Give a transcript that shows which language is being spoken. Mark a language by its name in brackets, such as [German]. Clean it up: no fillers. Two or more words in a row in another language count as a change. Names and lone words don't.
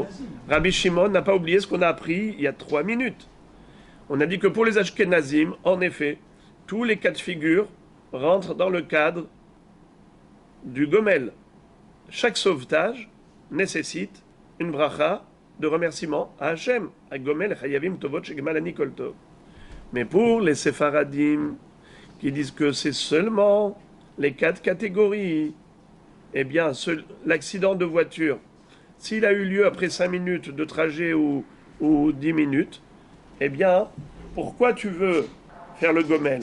[French] Rabbi Shimon n'a pas oublié ce qu'on a appris il y a 3 minutes. On a dit que pour les Ashkenazim, en effet, tous les cas de figure rentrent dans le cadre du gomel. Chaque sauvetage nécessite une bracha de remerciement à Hashem. [Hebrew] הגומל, חייבים טובות שגמלני כל טוב. [French] Mais pour les Séfaradim, qui disent que c'est seulement les 4 catégories, eh bien, l'accident de voiture, s'il a eu lieu après 5 minutes de trajet ou 10 minutes, eh bien, pourquoi tu veux faire le gomel?